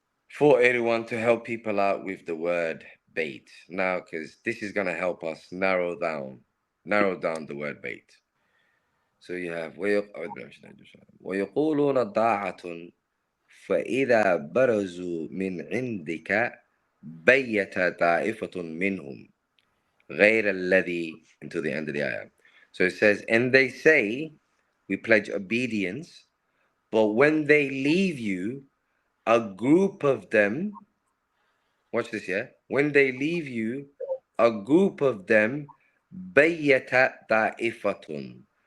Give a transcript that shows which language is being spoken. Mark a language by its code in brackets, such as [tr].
[en] 481 to help people out with the word bait. Now, because this is gonna help us narrow down the word bait. So you have [ar] ويقولون طاعة فإذا برزوا من عندك بيت طائفة منهم غير الذي [en] into the end of the ayah. So it says, and they say, we pledge obedience, but when they leave you, a group of them, watch this, yeah? when they leave you, a group of them, [ar] bayyata ta'ifatun.